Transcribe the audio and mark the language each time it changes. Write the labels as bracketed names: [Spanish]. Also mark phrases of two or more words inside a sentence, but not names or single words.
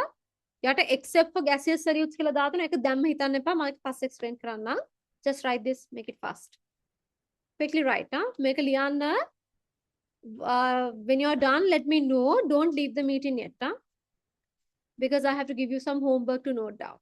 [Sinhala] යට [English] except for gaseous solutes [Sinhala] කියලා දාලා ඒක දැම්ම හිතන්න එපා. මම ඒක පස්සේ explain කරන්නම්. [English] Just write this, make it fast. Quickly write. [Sinhala] මේක ලියන්න. [English] When you're done, let me know. Don't leave the meeting yet. Because I have to give you some homework to note down.